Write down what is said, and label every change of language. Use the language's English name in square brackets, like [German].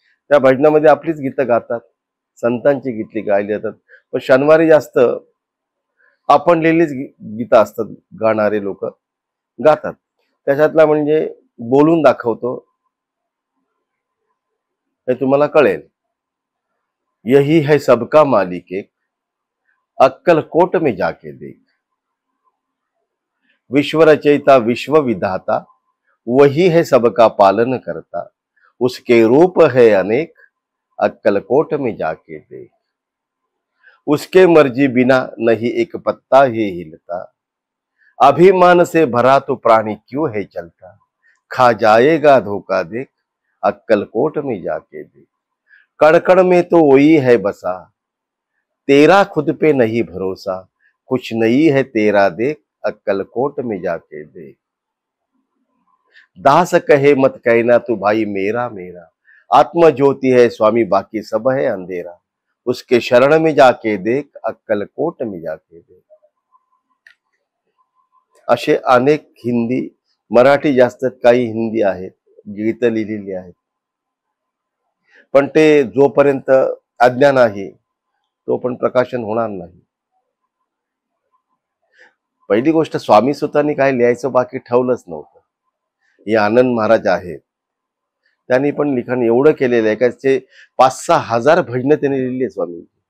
[Marathi] त्या भजनामध्ये आपलीच गीतं गातात, संतांची गीतली गायली जातात. पण शनिवारी जास्त आपण लिहिलीच गीतं असतात, गाणारे लोक गातात. त्याच्यातला म्हणजे बोलून दाखवतो, हे तुम्हाला कळेल. [Hindi] यही है सबका मालिक एक, अक्कलकोट में जाके देख. विश्व रचयिता विश्व विधाता, वही है सबका पालन करता. उसके रूप है अनेक, अक्कलकोट में जाके देख. उसके मर्जी बिना नहीं एक पत्ता ही हिलता. अभिमान से भरा तो प्राणी क्यों है चलता. खा जाएगा धोखा देख, अक्कलकोट में जाके देख. कड़कड़ में तो वही है बसा, तेरा खुद पे नहीं भरोसा. कुछ नहीं है तेरा देख, अक्कलकोट में जाके देख. दास कहे मत कहना तू भाई मेरा मेरा. आत्म ज्योति है स्वामी बाकी सब है अंधेरा. उसके शरण में जाके देख, अक्कलकोट में जाके देख. [Marathi] असे अनेक हिंदी, मराठी जास्त, काही हिंदी आहेत, गीतं लिहिलेली आहेत. पण ते जोपर्यंत अज्ञान आहे तो पण प्रकाशन होणार नाही. पहिली गोष्ट, स्वामी सुतांनी काय लिहायचं बाकी ठेवलंच नव्हतं. हे आनंद महाराज आहेत, त्यांनी पण लिखाण एवढं केलेलं आहे का ते 5-6 हजार भजनं त्यांनी लिहिली आहे स्वामी.